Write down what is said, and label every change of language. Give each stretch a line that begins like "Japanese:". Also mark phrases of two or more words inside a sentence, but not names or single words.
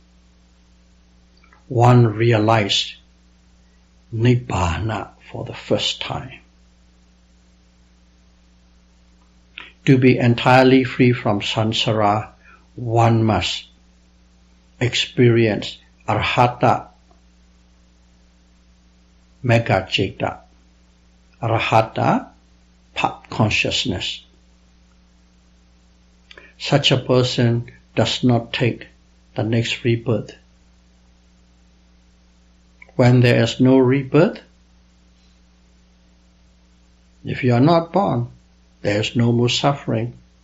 English: One realized Nibbana for the first time. To be entirely free from samsara, one must experience
Pali: arhata mega citta,
English: arhata path consciousness. Such a person does not take the next rebirth. When there is no rebirth, if you are not born, there is no more suffering.